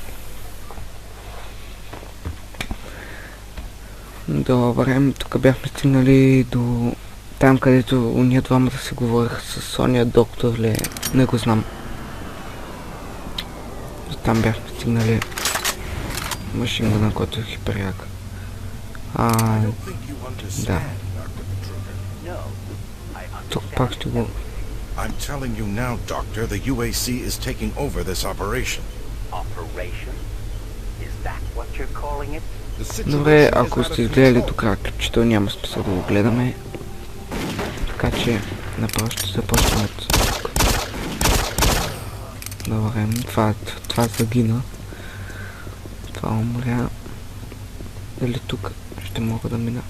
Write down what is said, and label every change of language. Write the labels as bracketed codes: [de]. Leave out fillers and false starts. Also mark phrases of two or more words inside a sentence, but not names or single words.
[bg] Добре, тук бяхме стигнали до там, където уния двамата се говорих с Соня, доктор ли, не го знам. До там бяхме стигнали. Машингъна, който е хиперяк. Да. Тук пак ще го... [en] I'm telling you now, Doctor, the UAC is taking over this operation. Operation? Is that what you're calling it? [bg] Добре, ако сте изгледали до края клипчето, няма смисъл да го гледаме. Така че направо ще започнем от тук. Добре, това загина. Това умря. Дали тук ще мога да мина?